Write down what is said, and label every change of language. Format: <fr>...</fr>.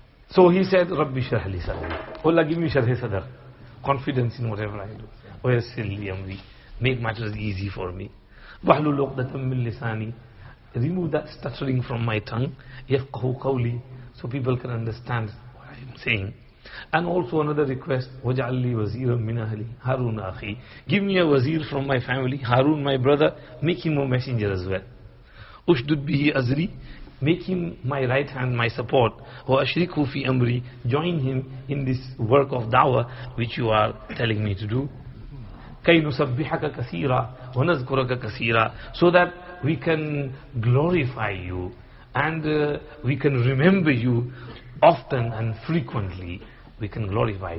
<en>So he said,</en> <ar>Rabbi shrah li sadri.</ar> <en>Allah, give me sharh sadr. Confidence in whatever I do.</en> <ar>Wa yassir li amri.</ar> <en>Make matters easy for me.</en> <ar>Wahlul uqdatam min lisani.</ar> <en>Remove that stuttering from my tongue.</en> <ar>Yafqahu qawli.</ar> <en>So people can understand what I am saying. And also another request,</en> <ar>وَجَعَلْ لِي وَزِيرًا مِنْ أَهْلِي هَارُونَ أَخِي.</ar> <en>Give me a wazir from my family, Harun my brother, make him a messenger as well.</en> <ar>أُشْدُدْ بِهِ أَزْرِي.</ar> <en>Make him my right hand, my support.</en> <ar>وَأَشْرِكْهُ فِي أَمْرِي.</ar> <en>Join him in this work of da'wah which you are telling me to do.</en> <ar>كَيْ نُسَبِّحَكَ كَثِيرًا وَنَذْكُرَكَ كَثِيرًا,</ar> <en>so that we can glorify you and we can remember you often and frequently. We can glorify.</en>